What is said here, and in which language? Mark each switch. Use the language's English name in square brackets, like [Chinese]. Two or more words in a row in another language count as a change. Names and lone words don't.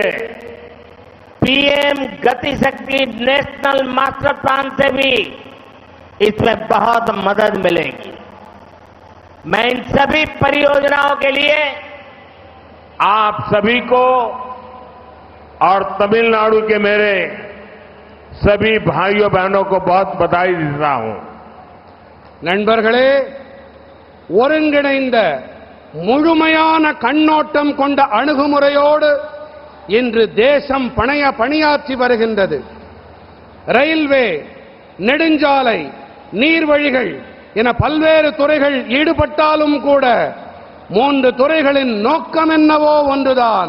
[Hindi] पीएम गति शक्ति नेशनल मास्टर प्लान से भी इसमें बहुत मदद मिलेगी. मैं इन सभी परियोजनाओं के लिए आप सभी को और तमिलनाडु के मेरे सभी भाइयों बहनों को बहुत बधाई देता हूं। [Tamil] நண்பர்களே, ஒருங்கிணைந்த முழுமையான கண்ணோட்டம் கொண்ட அணுகுமுறையோடு இன்று தேசம் பணியாற்றி வருகின்றது. ரயில்வே, நெடுஞ்சாலை, நீர்வழிகள் என பல்வேறு துறைகள் ஈடுபட்டாலும் கூட 3 துறைகளின் நோக்கம் என்னவோ ஒன்றுதான்.